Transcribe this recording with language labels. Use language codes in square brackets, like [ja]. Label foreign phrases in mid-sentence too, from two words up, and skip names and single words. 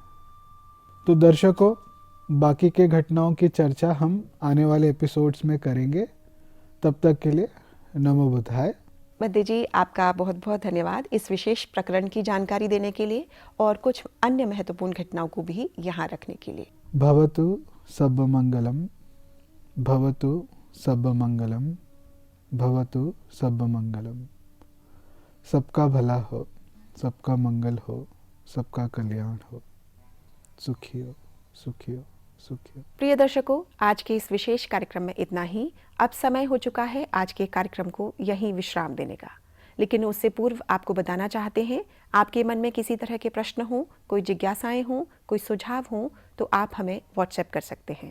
[hi] तो दर्शकों, बाकी के घटनाओं की चर्चा हम आने वाले एपिसोड्स में करेंगे। तब तक के लिए [sa] नमो बुद्धाय। [hi] बद्री जी, आपका बहुत बहुत धन्यवाद इस विशेष प्रकरण की जानकारी देने के लिए और कुछ अन्य महत्वपूर्ण घटनाओं को भी यहाँ रखने के लिए। [pi] भवतु सब मंगलम, भवतु सब मंगलम, भवतु सब मंगलम। [hi] सबका भला हो, सबका मंगल हो, सबका कल्याण हो। सुखी हो, सुखी हो, सुखी हो। प्रिय दर्शकों, आज के इस विशेष कार्यक्रम में इतना ही। अब समय हो चुका है आज के कार्यक्रम को यहीं विश्राम देने का, लेकिन उससे पूर्व आपको बताना चाहते हैं, आपके मन में किसी तरह के प्रश्न हो, कोई जिज्ञासाएं हों, कोई सुझाव हों, तो आप हमें व्हाट्सएप कर सकते हैं।